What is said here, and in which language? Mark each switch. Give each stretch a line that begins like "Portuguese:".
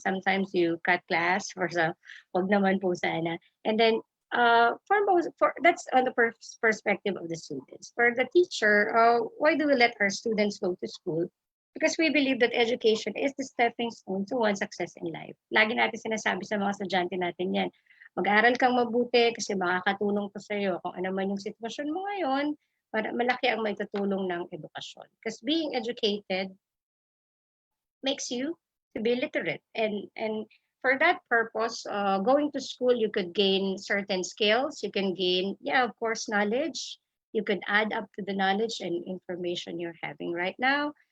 English: Sometimes you cut class for sa,
Filipino: wag naman po sana.
English: And then that's on the perspective of the students. For the teacher, why do we let our students go to school? Because we believe that education is the stepping stone to one's success in life.
Filipino: Lagi natin sinasabi sa mga estudyante natin yan, mag-aaral kang mabuti kasi makakatulong to sa iyo kung ano man yung sitwasyon mo ngayon, para malaki ang may tutulong ng edukasyon.
English: Because being educated makes you to be literate. And for that purpose, going to school, you could gain certain skills. You can gain, yeah, of course, knowledge. You could add up to the knowledge and information you're having right now.